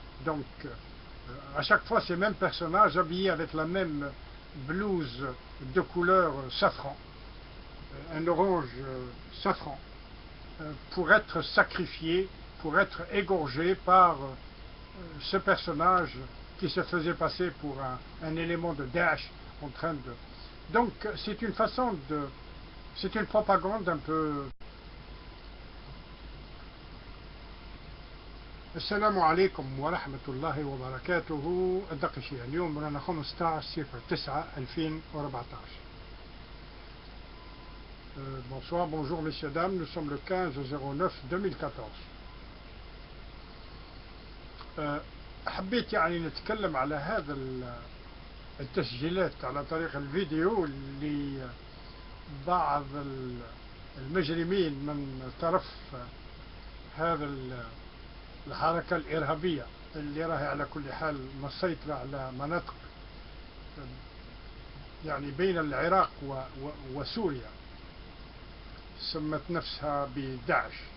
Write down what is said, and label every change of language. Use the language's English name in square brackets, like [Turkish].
[French] Donc, à chaque fois, ces mêmes personnages habillés avec la même blouse de couleur safran, un orange safran, pour être sacrifiés, pour être égorgés par ce personnage qui se faisait passer pour un élément de Daesh en train de... Donc, c'est une façon de... C'est une propagande un peu... [Arabic] السلام عليكم ورحمة الله وبركاته. الدقيقة اليوم رانا 15/09/2014. [French] Bonsoir, bonjour messieurs dames, nous sommes le 15/09/2014. [Arabic] حبيت يعني نتكلم على هذا التسجيلات على طريق الفيديو اللي بعض المجرمين من طرف هذا الحركة الإرهابية اللي راهي على كل حال مسيطرة على مناطق يعني بين العراق وسوريا، سمت نفسها بداعش.